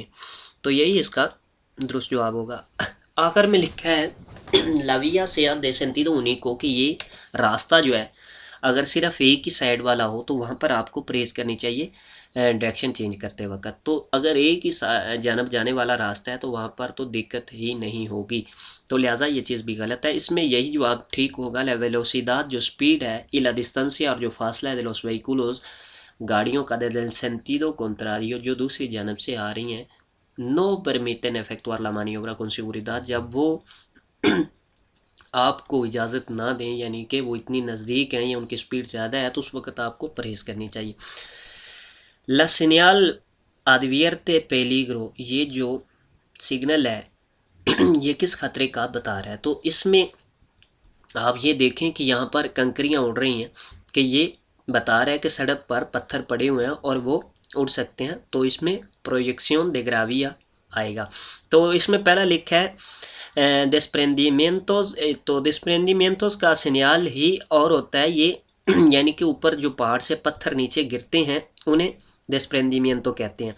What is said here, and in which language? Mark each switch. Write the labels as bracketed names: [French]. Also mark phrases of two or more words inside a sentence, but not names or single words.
[Hindi] तो यही इसका दुरुस्त जवाब होगा। आखिर में लिखा है [Spanish] la vía es de sentido único, [Hindi] कि ये रास्ता जो है अगर सिर्फ एक ही साइड वाला हो तो वहाँ पर आपको परहेज़ करनी चाहिए [English] direction change [Hindi] करते वक्त। तो अगर एक ही जानब जाने वाला रास्ता है तो वहाँ पर तो दिक्कत ही नहीं होगी। तो लिहाजा ये चीज़ भी गलत है। इसमें यही जवाब ठीक होगा। [Spanish] la velocidad [Hindi] जो स्पीड है, [Spanish] y la distancia [Hindi] और जो फासला है [Spanish] de los vehículos, [Hindi] गाड़ियों का, [Spanish] del sentido contrario, [Hindi] जो दूसरी जानब से आ रही हैं। [Spanish] no permiten efectuar la maniobra con seguridad, [Hindi] जब वो आपको इजाज़त ना दें, यानी कि वो इतनी नज़दीक हैं या उनकी स्पीड ज़्यादा है, तो उस वक्त आपको परहेज़ करनी चाहिए। [Spanish] ला señal advierte peligro, [Hindi] ये जो सिग्नल है ये किस खतरे का बता रहा है। तो इसमें आप ये देखें कि यहाँ पर कंकरियाँ उड़ रही हैं, कि ये बता रहा है कि सड़क पर पत्थर पड़े हुए हैं और वो उड़ सकते हैं। तो इसमें [Spanish] proyección de gravia [Hindi] आएगा। तो इसमें पहला लिखा है desprendimientos, तो desprendimientos का सिग्नल ही और होता है ये यानी कि ऊपर जो पहाड़ से पत्थर नीचे गिरते हैं उन्हें desprendimiento कहते हैं।